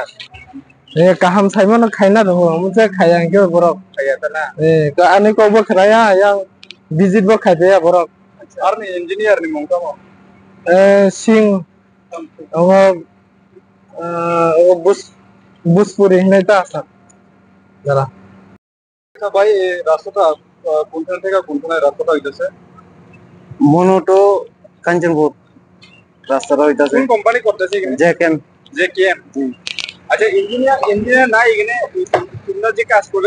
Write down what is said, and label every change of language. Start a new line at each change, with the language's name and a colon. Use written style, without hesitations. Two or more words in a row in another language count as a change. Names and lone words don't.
Kok Borok: kaham saimon khaina dong muje khayang ke borok khaya ta na ka ani ko bo khraya yang visit bo khaide borok ar ni engineer ni mong mo sing buspuri hinai ta asa jara
Bangla: ভাই রাস্তাটা কোনখান থেকে কোনখানে রাস্তাটা হইতাছে মনোটো কাঞ্চনপুর রাস্তাটা হইতাছে কোন কোম্পানি করতেছে এখানে জেকেএম আচ্ছা ইঞ্জিনিয়ার নাই এখানে তোমরা যে কাজ করে